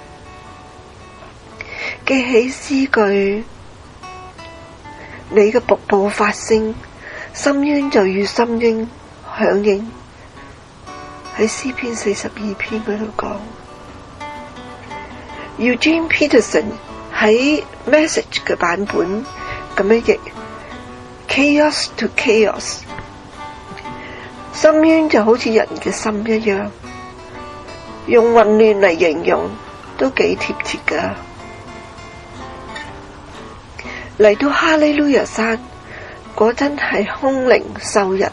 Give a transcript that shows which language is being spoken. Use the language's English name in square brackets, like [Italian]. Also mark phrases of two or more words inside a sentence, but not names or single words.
[Cantonese] 記起詩句，你嘅瀑布發聲，深淵就與深淵響應，喺詩篇42篇嗰度講。Eugene Peterson 喺 Message 嘅版本咁樣譯 ： [English] Chaos to chaos， [Cantonese] 深淵就好似人嘅心一樣，用混亂嚟形容都幾貼切噶。嚟到哈利路亞山，果真係空靈秀日。